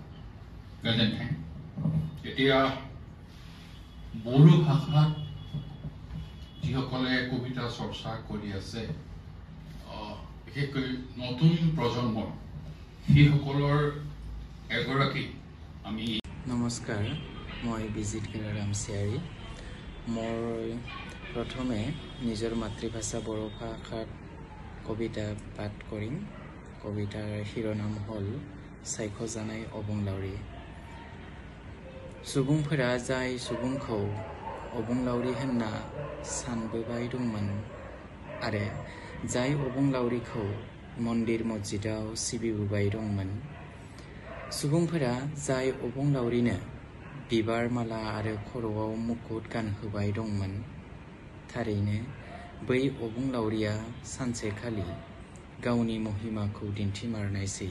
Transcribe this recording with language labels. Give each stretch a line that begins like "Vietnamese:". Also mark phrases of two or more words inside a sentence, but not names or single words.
Assamese: এতিয়া বড়ো ভাষাত যিসকলে কবিতা চৰ্চা কৰি আছে, বিশেষকৈ নতুন প্ৰজন্মৰ সেইসকলৰ এগৰাকী আমি। নমস্কাৰ, মই বিজিত কেৰাৰাম চিয়াৰী। মই প্ৰথমে নিজৰ মাতৃভাষা বড়ো ভাষাত কবিতা পাঠ কৰিম। কবিতাৰ শিৰোনাম হ'ল
Bodo: सायख'जानाय अबुंलावरि। सुबुंफोरा जाय सुबुंखौ अबुंलावरि होनना सानबोबाय दंमोन आरो जाय अबुंलावरिखौ मन्दिर मस्जिदाव सिबिबोबाय दंमोन, सुबुंफोरा जाय अबुंलावरिनो बिबार माला आरो खर'आव मुकुट गानहोबाय दंमोन, थारैनो बै अबुंलावरिया सानसेखालि गावनि महिमाखौ दिन्थिमारनायसै।